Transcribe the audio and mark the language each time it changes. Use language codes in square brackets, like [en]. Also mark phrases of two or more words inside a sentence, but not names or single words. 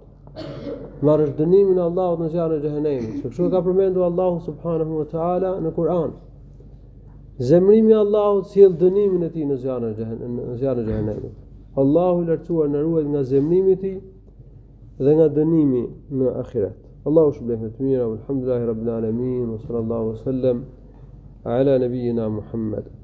[sq] Marrësh dënimin e Allahut në zjarrin e xhehenemit. Kështu ka përmendur Allahu [ar] سبحانه وتعالى [sq] në Kur'an. Zemrimi i Allahut sjell dënimin e tij në zjarrin e xhehenemit. Allahu i lartësuar na ruaj nga zemrimi i tij dhe nga dënimi në ahiret. Allahu shpëlbeft të mira, [ar] الحمد لله رب العالمين، وصلى الله وسلم على نبينا Muhammad.